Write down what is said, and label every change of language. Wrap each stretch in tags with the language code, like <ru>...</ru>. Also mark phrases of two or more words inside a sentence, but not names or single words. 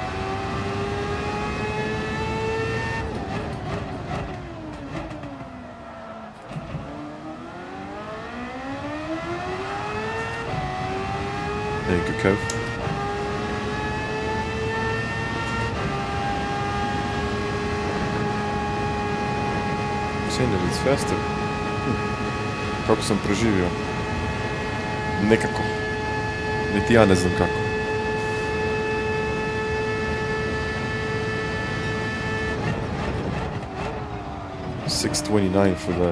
<en>Thank you, Kev. Saying that it's faster.</en> <hr>Kako sam preživio? Nekako. Niti ja ne znam kako. $629</hr> <en>for that.</en>